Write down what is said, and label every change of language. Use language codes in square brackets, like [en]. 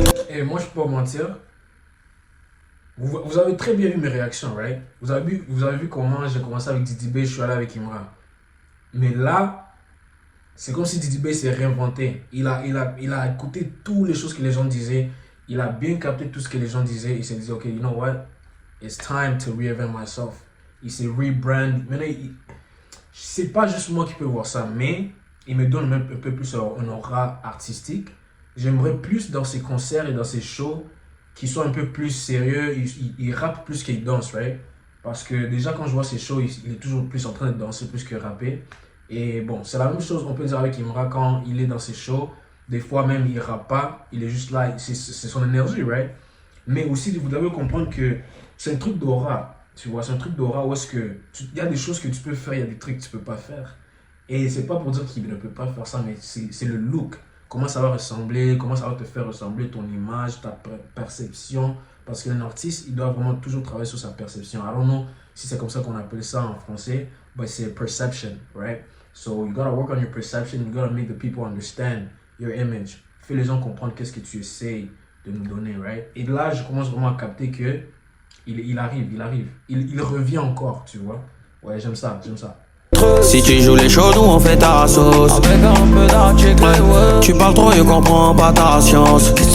[fr] Et moi je peux pas mentir. Vous avez très bien vu mes réactions, right? Vous avez vu comment j'ai commencé avec Didi B, je suis allé avec Imra. Mais là, c'est comme si Didi B s'est réinventé. Il a écouté toutes les choses que les gens disaient. Il a bien capté tout ce que les gens disaient. Il s'est dit, ok, [en] you know what? It's time to reinvent myself. [fr] Il s'est rebrand. Maintenant, c'est pas juste moi qui peux voir ça, mais il me donne même un peu plus un aura artistique. J'aimerais plus dans ses concerts et dans ses shows qui soient un peu plus sérieux. Il rappe plus qu'il danse, right? Parce que déjà, quand je vois ses shows, il est toujours plus en train de danser plus que rapper. Et bon, c'est la même chose, on peut dire avec Imra quand il est dans ses shows. Des fois même, il rappe pas, il est juste là, c'est son énergie, right? Mais aussi, vous devez comprendre que c'est un truc d'aura, tu vois, c'est un truc d'aura où est-ce que il y a des choses que tu peux faire, il y a des trucs que tu peux pas faire. Et c'est pas pour dire qu'il ne peut pas faire ça, mais c'est le look. Comment ça va ressembler, comment ça va te faire ressembler ton image, ta perception. Parce qu'un artiste, il doit vraiment toujours travailler sur sa perception. [en] I don't know [fr] si c'est comme ça qu'on appelle ça en français, but c'est perception, right? [en] So you gotta work on your perception, you gotta make the people understand your image. [fr] Fais les gens comprendre qu'est-ce que tu essayes de nous donner, right? Et là, je commence vraiment à capter que il arrive. Il revient encore, tu vois? Ouais, j'aime ça. Si tu joues les chauds, nous on fait ta sauce. Avec un peu d'article, ouais. Tu parles trop, je comprends pas ta science.